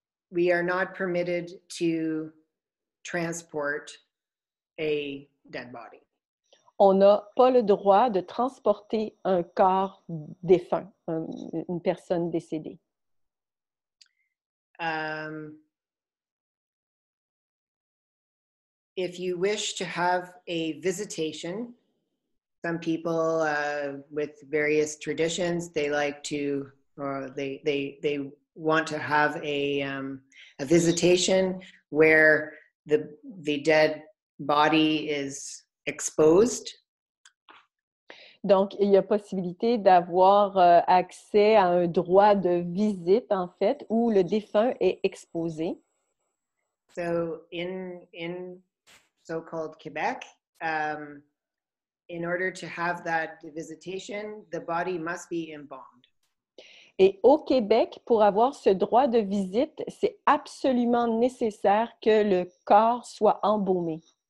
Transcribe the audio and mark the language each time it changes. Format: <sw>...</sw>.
<en>We are not permitted to transport a dead body.</en> <fr>on n'a pas le droit de transporter un corps défunt, une personne décédée.</fr> <en>If you wish to have a visitation, some people with various traditions, they like to, or they want to have a visitation where the dead body is exposed.</en> <fr>Donc, il y a possibilité d'avoir accès à un droit de visite, en fait, où le défunt est exposé.</fr> <en>So in so-called Quebec, in order to have that visitation, the body must be embalmed.</en> <fr>Et au Québec, pour avoir ce droit de visite, c'est absolument nécessaire que le corps soit embaumé.</fr>